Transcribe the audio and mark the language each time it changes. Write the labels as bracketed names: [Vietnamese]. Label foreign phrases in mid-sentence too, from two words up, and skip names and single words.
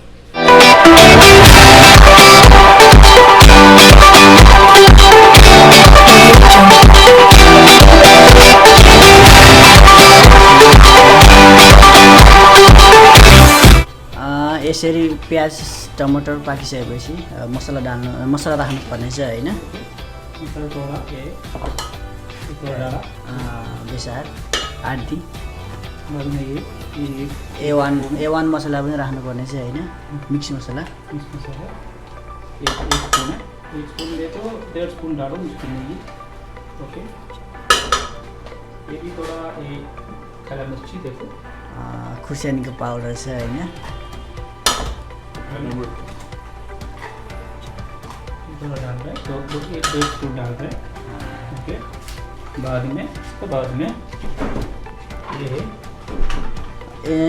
[Nepali] यसरी प्याज टमाटर पाकिसकेपछि मसला राख्नु पर्ने छ हैन। बेसार आदि A1 मसला पनि राख्नुपर्ने छ हैन। मिक्स मसला [Hindi] एक स्पून है। 1 स्पून ले तो 1.5 स्पून डालो उसके लिए। ओके ये भी थोड़ा ये काला मिर्ची देखो [Nepali] खुर्सानीको पाउडर छ हैन। [Hindi] थोड़ा डाल रहे तो 1.5 स्पून डाल रहे। ओके बाद में ये